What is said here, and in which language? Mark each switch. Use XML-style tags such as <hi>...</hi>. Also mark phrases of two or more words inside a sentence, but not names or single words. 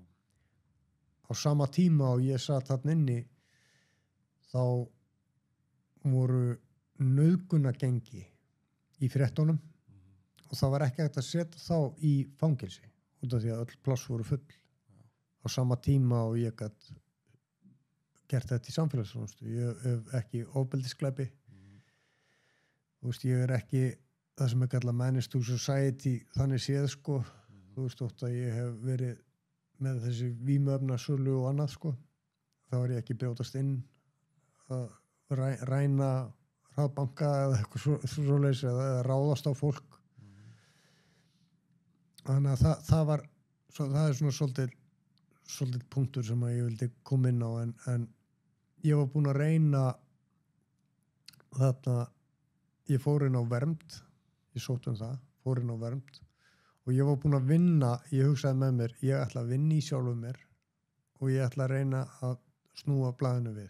<is>Á sama tíma og ég satt þarna inni, þá voru nauðgunagengi í fréttunum og það var ekki hægt að setja þá í fangelsi út af því að öll pláss voru full á sama tíma og ég gat gert þetta í samfélagsþjónustu. Ég hef ekki ofbeldisglæpi. Þú veist, ég er ekki það sem er kallað</is> <en>menace to society</en> <is>þannig séð sko. Þú veist þótt að ég hef verið með þessi vímuefnasölu og annað sko. Þá er ég ekki brjótast inn að ræna hraðbanka eða eitthvað svoleiðis eða ráðast á fólk. Þannig að það er svona svolítið punktur sem að ég vildi koma inn á en ég var búinn að reyna þarna, ég fór inn á vernd, ég sótt það, fór inn á vernd og ég var búinn að vinna, ég hugsaði með mér, ég ætla að vinna í sjálfum mér og ég ætla að reyna að snúa blaðinu við.</is>